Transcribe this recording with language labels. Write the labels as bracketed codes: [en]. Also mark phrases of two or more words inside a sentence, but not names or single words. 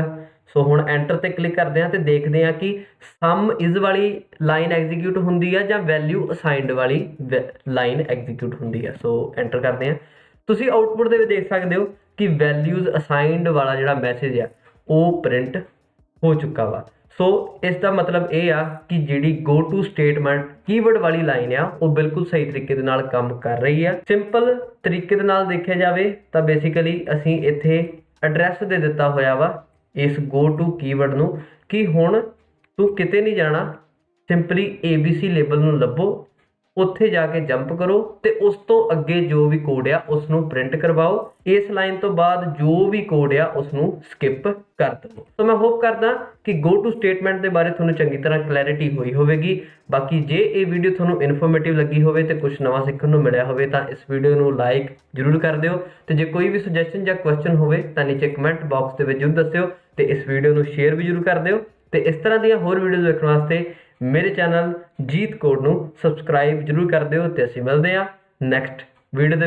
[pa] ਸੋ ਹੁਣ ਐਂਟਰ ਤੇ ਕਲਿੱਕ ਕਰਦੇ ਹਾਂ ਤੇ ਦੇਖਦੇ ਹਾਂ ਕਿ [en] sum is [pa] ਵਾਲੀ ਲਾਈਨ ਐਗਜ਼ੀਕਿਊਟ ਹੁੰਦੀ ਆ ਜਾਂ [en] value assigned [pa] ਵਾਲੀ ਲਾਈਨ ਐਗਜ਼ੀਕਿਊਟ ਹੁੰਦੀ ਆ। ਸੋ ਐਂਟਰ ਕਰਦੇ ਹਾਂ। ਤੁਸੀਂ ਆਊਟਪੁੱਟ ਦੇ ਵਿੱਚ ਦੇਖ ਸਕਦੇ ਹੋ ਕਿ [en] values assigned [pa] ਵਾਲਾ ਜਿਹੜਾ ਮੈਸੇਜ ਆ ਉਹ ਪ੍ਰਿੰਟ ਹੋ ਚੁੱਕਾ ਵਾ। ਸੋ ਇਸ ਦਾ ਮਤਲਬ ਇਹ ਆ ਕਿ ਜਿਹੜੀ [en] go to statement keyword [pa] ਵਾਲੀ ਲਾਈਨ ਆ ਉਹ ਬਿਲਕੁਲ ਸਹੀ ਤਰੀਕੇ ਦੇ ਨਾਲ ਕੰਮ ਕਰ ਰਹੀ ਆ। ਸਿੰਪਲ ਤਰੀਕੇ ਦੇ ਨਾਲ ਦੇਖਿਆ ਜਾਵੇ ਤਾਂ ਬੇਸਿਕਲੀ ਅਸੀਂ ਇੱਥੇ ਐਡਰੈਸ ਦੇ ਦਿੱਤਾ ਹੋਇਆ ਵਾ ਇਸ [en] go to [pa] ਕੀਵਰਡ ਨੂੰ ਕਿ ਹੁਣ ਤੂੰ ਕਿਤੇ ਨਹੀਂ ਜਾਣਾ, ਸਿੰਪਲੀ ABC ਲੇਬਲ ਨੂੰ ਲੱਭੋ, ਉੱਥੇ ਜਾ ਕੇ ਜੰਪ ਕਰੋ ਤੇ ਉਸ ਤੋਂ ਅੱਗੇ ਜੋ ਵੀ ਕੋਡ ਆ ਉਸ ਨੂੰ ਪ੍ਰਿੰਟ ਕਰਵਾਓ। ਇਸ ਲਾਈਨ ਤੋਂ ਬਾਅਦ ਜੋ ਵੀ ਕੋਡ ਆ ਉਸ ਨੂੰ ਸਕਿਪ ਕਰ ਦਿਓ। ਤਾਂ ਮੈਂ ਹੋਪ ਕਰਦਾ ਕਿ [en] go to [pa] ਸਟੇਟਮੈਂਟ ਦੇ ਬਾਰੇ ਤੁਹਾਨੂੰ ਚੰਗੀ ਤਰ੍ਹਾਂ ਕਲੈਰਿਟੀ ਹੋਈ ਹੋਵੇਗੀ। ਬਾਕੀ ਜੇ ਇਹ ਵੀਡੀਓ ਤੁਹਾਨੂੰ ਇਨਫੋਰਮੇਟਿਵ ਲੱਗੀ ਹੋਵੇ ਤੇ ਕੁਝ ਨਵਾਂ ਸਿੱਖਣ ਨੂੰ ਮਿਲਿਆ ਹੋਵੇ ਤਾਂ ਇਸ ਵੀਡੀਓ ਨੂੰ ਲਾਈਕ ਜ਼ਰੂਰ ਕਰ ਦਿਓ ਤੇ ਜੇ ਕੋਈ ਵੀ ਸੁਜੈਸ਼ਨ ਜਾਂ ਕੁਐਸਚਨ ਹੋਵੇ ਤਾਂ ਨੀਚੇ [en] comment box [pa] ਦੇ ਵਿੱਚ ਜ਼ਰੂਰ ਦੱਸਿਓ ਤੇ ਇਸ ਵੀਡੀਓ ਨੂੰ ਸ਼ੇਅਰ ਵੀ ਜ਼ਰੂਰ ਕਰ ਦਿਓ। ਤੇ ਇਸ ਤਰ੍ਹਾਂ ਦੀਆਂ ਹੋਰ ਵੀਡੀਓਜ਼ ਵੇਖਣ ਵਾਸਤੇ ਮੇਰੇ ਚੈਨਲ ਜੀਤ ਕੋਡ ਨੂੰ ਸਬਸਕ੍ਰਾਈਬ ਜ਼ਰੂਰ ਕਰ ਦਿਓ ਤੇ ਅਸੀਂ ਮਿਲਦੇ ਹਾਂ [en] next video [pa] ਦੇ ਵਿੱਚ।